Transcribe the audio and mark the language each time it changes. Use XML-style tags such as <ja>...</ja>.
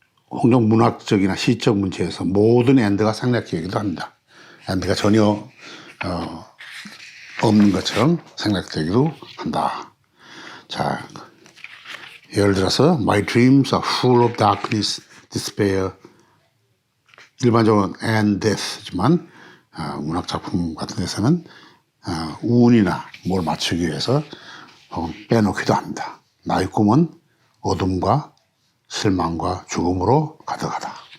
<ko>홍종 문학적이나 시적 문체에서 모든 and가 생략되기도 합니다. and가 전혀 없는 것처럼 생략되기도 한다. 자, 예를 들어서</ko> <en>My dreams are full of darkness, despair.</en> <ko>일반적으로</ko> <en>and death</en> <ko>지만 문학 작품 같은 데서는 운이나 뭘 맞추기 위해서 빼놓기도 합니다. 나의 꿈은 어둠과 실망과 죽음으로 가득하다.</ko>